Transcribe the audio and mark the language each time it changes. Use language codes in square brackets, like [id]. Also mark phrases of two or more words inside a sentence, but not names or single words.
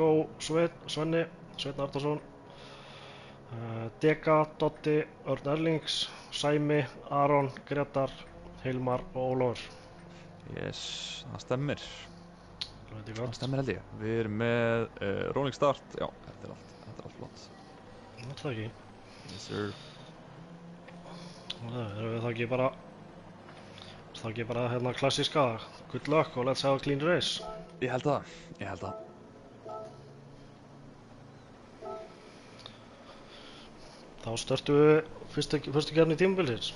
[is] Go, Svenni, Sveinn Arnarsson, Dega, Dotti, Örn Erlings, Sæmi, Aron, Gretar, Hilmar og Ólafur. Yes, það stemmir. Þetta er Það gott. stemmir held ég. Við erum með [en] rolling start. [is] Já, þetta er allt flott. Það er ekki. [en] Yes sir. [is] Erum við það ekki bara hérna klassíska [en] good luck [is] og [en] let's have a clean race. [is] Ég held það. Þá störtum við fyrstu keppni tímabilsins.